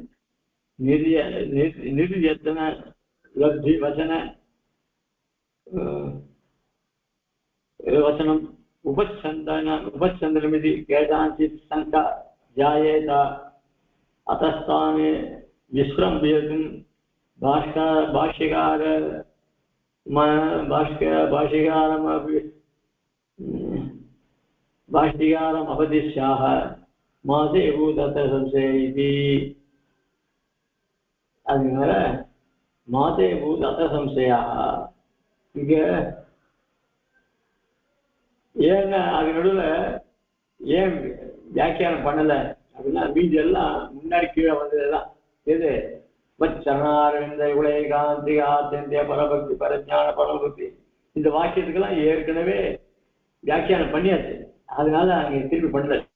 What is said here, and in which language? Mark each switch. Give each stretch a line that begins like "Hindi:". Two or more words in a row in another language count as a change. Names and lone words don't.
Sanskrit: निर्यत्न लब्धि वचनम् उपच्छन्दनमिति केषाञ्चित् शङ्का जायेत अतस्तान् विस्रम्भयितुं भाष्यकारम् अपदिश्याः मासे भूतत संशय इति
Tamil: அதனால
Sanskrit: माते भूत् अत संशया இங்க
Tamil: ஏன்னா அது நடுவில் ஏன் வியாக்கியானம் பண்ணல அப்படின்னா மீதி எல்லாம் முன்னாடி கீழே வந்ததுதான் எது
Sanskrit: वच्चरणारविन्द उलकान्ति आद्य परभक्ति परज्ञान परभक्ति
Tamil: இந்த வாக்கியத்துக்கெல்லாம் ஏற்கனவே வியாக்கியானம் பண்ணியாச்சு அதனால அங்க திருப்பி பண்ணல